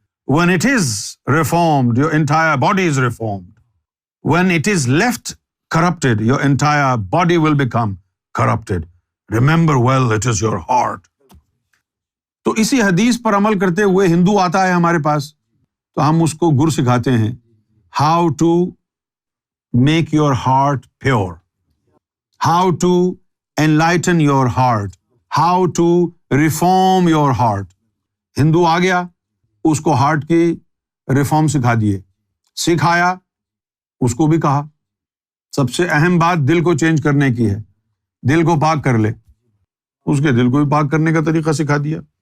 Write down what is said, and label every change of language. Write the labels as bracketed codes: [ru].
[en] When it is reformed, your entire body is reformed. When it is left corrupted, your entire body will become corrupted. Remember well, it is your heart. [ur] تو اسی حدیث پر عمل کرتے ہوئے ہندو آتا ہے ہمارے پاس، تو ہم اس کو گر سکھاتے ہیں. [en] How to make your heart pure. How to enlighten your heart. How to reform your heart. [ur] ہندو آ گیا، اس کو ہارٹ کی ریفارم سکھا دیے. سکھایا، اس کو بھی کہا سب سے اہم بات دل کو چینج کرنے کی ہے، دل کو پاک کر لے. اس کے دل کو بھی پاک کرنے کا طریقہ سکھا دیا.